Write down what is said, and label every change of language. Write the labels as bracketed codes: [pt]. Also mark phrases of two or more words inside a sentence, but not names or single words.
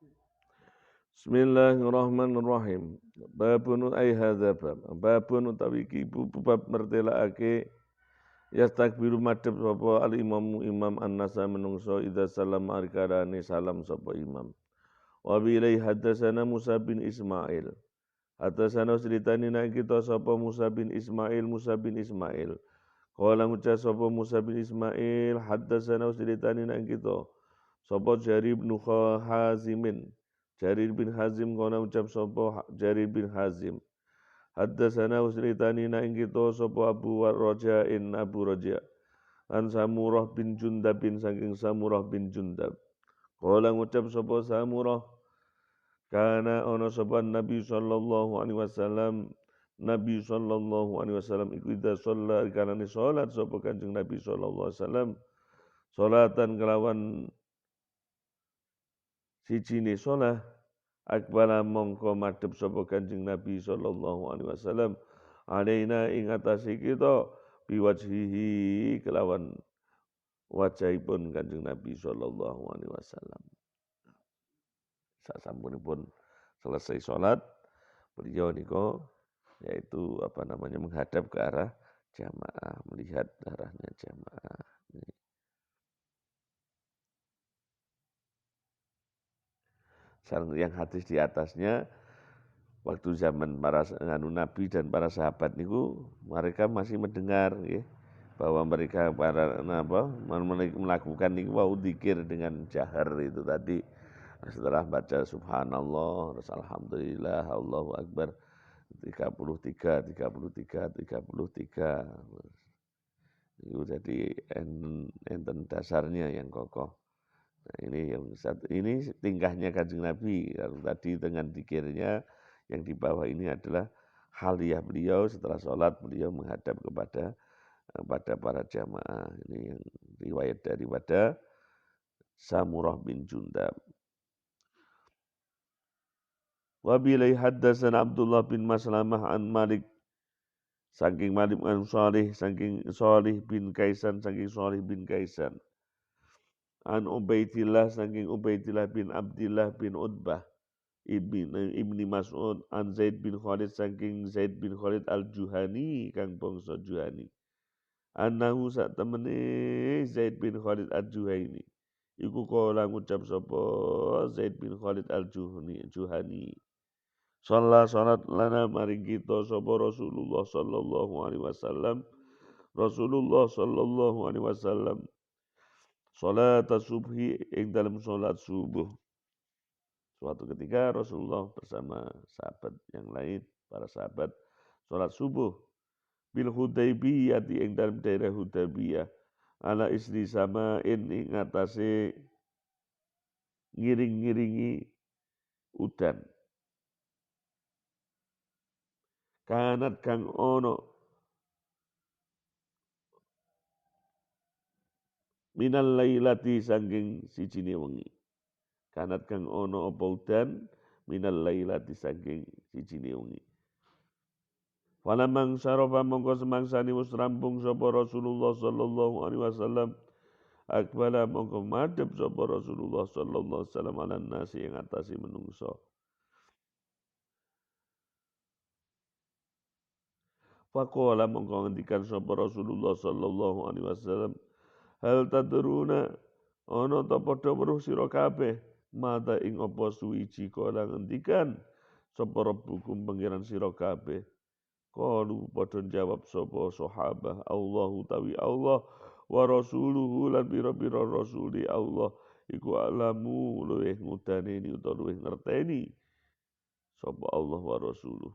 [ar] بسم الله الرحمن الرحيم. بابٌ أي هذا باب. [jv] Babun utawi iki bab mertelaake yastakbilu madhep sapa [ar] الإمامُ [jv] imam an-nasa menungso [ar] إذا سلّم [jv] arkarane salam sapa imam. [ar] وبه حدثنا موسى بن إسماعيل. [jv] Hadatsana ceritani nek kita sapa Musa bin Ismail, Musa bin Ismail. Qala ngucap sapa Musa bin Ismail, hadatsana ceritani nek kita sapa Jarir bin Hazimin. Jarir bin Hazim kono ucap sapa Jarir bin Hazim. Haddatsana usritani na ing kita sapa Abu Raja'in Abu Raja'. An Samurah bin Jundab bin saking Samurah bin Jundab. Kala ngucap sapa Samurah kana ana sapa Nabi [ar] صلى الله عليه وسلم [jv] Nabi [ar] صلى الله عليه وسلم [jv] iku ida sholat kanane salat sapa Kanjeng Nabi [ar] صلى الله عليه وسلم [jv] salatan kelawan sijine salat akbala mongko madhep sapa Kanjeng Nabi [ar] صلى الله عليه وسلم [jv] alaina ing atase kita biwajhihi kelawan wajahipun Kanjeng Nabi [ar] صلى الله عليه وسلم. [id] Sasampunipun selesai salat beliau niko yaitu menghadap ke arah jamaah, melihat arahnya jamaah. Yang hadis di atasnya waktu zaman para Nabi dan para sahabat niku mereka masih mendengar ya, bahwa mereka melakukan niku wau dzikir dengan jahar itu tadi setelah baca [ar] سبحان الله، الحمد لله، الله أكبر [id] 33. Itu jadi enten dasarnya yang kokoh. Nah, ini tingkahnya Kanjeng Nabi. Kalau tadi dengan zikirnya yang di bawah ini adalah haliyah beliau setelah sholat beliau menghadap kepada para jamaah. Ini yang riwayat daripada Samurah bin Jundab. [ar] وبه حدثنا [jv] Abdullah bin Maslamah an Malik saking Malik an Salih saking Salih bin Kaisan saking Salih bin Kaisan. An Ubaidillah saking Ubaidillah bin Abdillah bin Utbah ibni Mas'ud an Zaid bin Khalid saking Zaid bin Khalid al-Juhani kang bangsa Juhani annahu sak temene Zaid bin Khalid al-Juhani iku kala ngucap sapa Zaid bin Khalid al-Juhani salat lana maring kita sapa Rasulullah [ar] صلى الله عليه وسلم [jv] salat subhi ing dalam salat subuh. [id] Suatu ketika Rasulullah bersama sahabat yang lain, para sahabat salat subuh bil Hudaybiyah ing dalam daerah Hudaybiyah [ar] على إثر سماء [jv] ing atase ngiring-ngiringi udan. Kanat kang ono [ar] من الليلة [jv] sangking sijine wengi. Kanat kang ono apa udan [ar] من الليلة [jv] sangking sijine wengi. [ar] فلما انصرف [jv] mongko semangsani wis rampung sapa Rasulullah [ar] صلى الله عليه وسلم [jv] akbala mongko madhep sapa Rasulullah [ar] صلى الله عليه وسلم على الناس [jv] ing atase menungso. Faqala mongko ngendikan sapa Rasulullah [ar] صلى الله عليه وسلم هل تدرون [jv] ana ta padha weruh sira kabeh mata ing apa suwiji kala ngendikan sapa rabbukum pangeran sira kabeh. Qalu padha jawab sapa sahabah Allahu tawi [ar] الله ورسوله [jv] lan pira-pira rasuli Allah iku alamu luweh ngudaneni utawa luweh ngerteni sapa [ar] الله ورسوله.